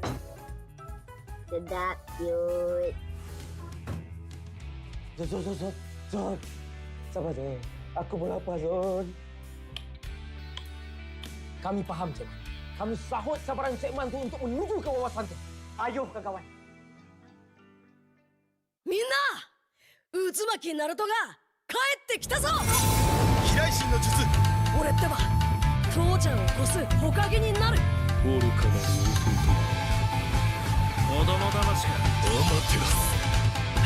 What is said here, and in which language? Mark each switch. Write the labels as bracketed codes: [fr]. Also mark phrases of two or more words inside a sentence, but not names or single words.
[ms] Sedap, cute. Zon. Sabar, Zon. Aku pun lapar, Zon. Kami faham, Cik. Kami sahut sabaran Cik Man tu untuk menuju ke wawasan tu. Ayuh, kawan-kawan. [ja] みんな渦巻きナルトが帰ってきたぞ飛来神の術俺ってば父ちゃんを越す火影になる愚かなる弟子供魂がアマテラス